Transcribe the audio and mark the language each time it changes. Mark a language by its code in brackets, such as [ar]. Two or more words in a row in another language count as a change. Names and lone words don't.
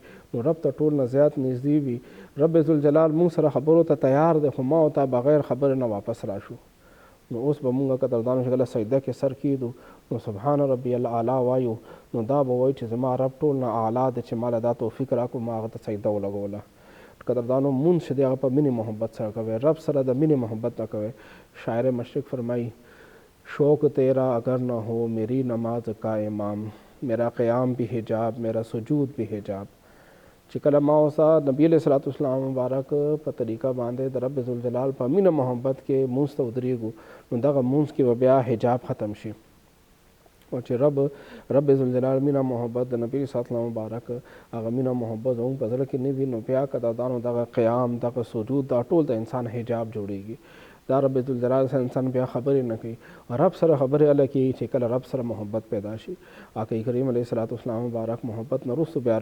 [ps] نو رب ته ټول نه زیات نږدې وي رب ذوالجلال موږ سره خبرو ته تیار دی خو ما او تا بغیر خبرې نه واپس راشو نو اوس به موږ قدردانو چې کله سجده کې سر کېږدو نو [ar] سبحان ربي الاعلی [ps] وایو نو دا به وایو چې زما رب ټول نه اعلی دی چې ماله دا توفیق راکړو ما هغه ته سجده ولګوله قدردانو مونځ چې دی هغه په مینې محبت سره کوئ رب سره د مینې محبت نه کوئ شاعر مشرق فرمایي [ur] شوق تیرا اگر نہ ہو میری نماز کا امام میرا قیام بھی حجاب میرا سجود بھی حجاب [ps] چې کله ما اوسه نبی [ar] علیہ الصلوۃ والسلام [ps] مبارک په طریقه باندې د رب ذوالجلال په مینه محبت کې مونځ ته ودرېږو نو دغه مونځ کې به بیا حجاب ختم شي او چې رب ذوالجلال مینه محبت د نبی [ar] صلی الله علیه وسلم [ps] مبارک هغه مینه محبت زموږ په زړه کې نه وي نو بیا قدردانو دغه قیام دغه سجود دا ټول د انسان حجاب جوړیږي دا رب ذوالجلال سره انسان بیا خبرې نه کوي رب سره خبرې هله کوي چې کله رب سره محبت پیدا شي آقا کریم [ar] علیه الصلوۃ والسلام [ps] مبارک محبت نه وروسته بیا